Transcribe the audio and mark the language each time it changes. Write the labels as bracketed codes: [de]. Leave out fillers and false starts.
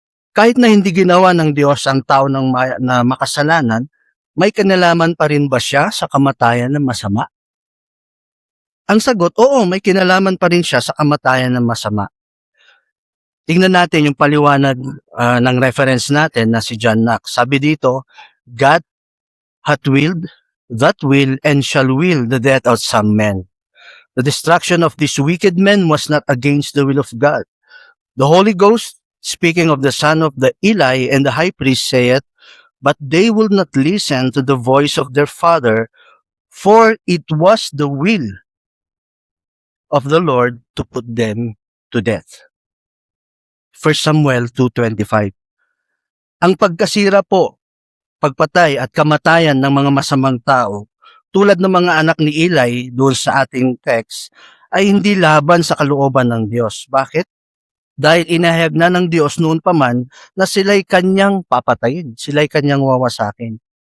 [tl] Kahit na hindi ginawa ng Diyos ang tao na makasalanan, may kinalaman pa rin ba siya sa kamatayan ng masama? Ang sagot, oo, may kinalaman pa rin siya sa kamatayan ng masama. Tingnan natin yung paliwanag ng reference natin na si John Knox. Sabi dito, [en] God hath willed, that will, and shall will the death of some men. The destruction of these wicked men was not against the will of God. The Holy Ghost, speaking of the son of the Eli and the high priest, saith, but they will not listen to the voice of their father, for it was the will of the Lord to put them to death. 1 Samuel 2:25. [tl] Ang pagkasira po, pagpatay at kamatayan ng mga masamang tao, tulad ng mga anak ni Eli doon sa ating text, ay hindi laban sa kalooban ng Diyos. Bakit? Dahil inahayag na ng Diyos noon pa man na sila'y kanyang papatayin, sila'y kanyang wawasakin.